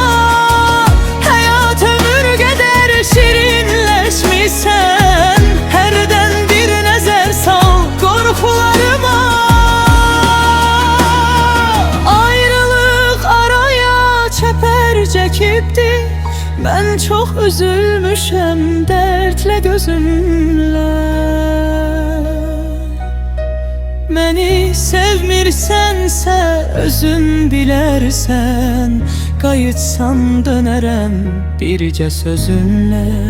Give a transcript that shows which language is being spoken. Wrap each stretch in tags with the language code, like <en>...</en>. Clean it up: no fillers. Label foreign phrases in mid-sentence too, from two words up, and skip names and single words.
<tr>Hayat ömür kadar şirinleşmişsen, herden</tr> <az>bir nəzər sal</az> <tr>korkularıma. Ayrılık araya çeper çekipti, ben çok üzülmüşem dertle gözümle.</tr> <az>Məni sevmirsənsə, özün bilərsən, qayıtsan dönərəm bircə sözünlə.</az>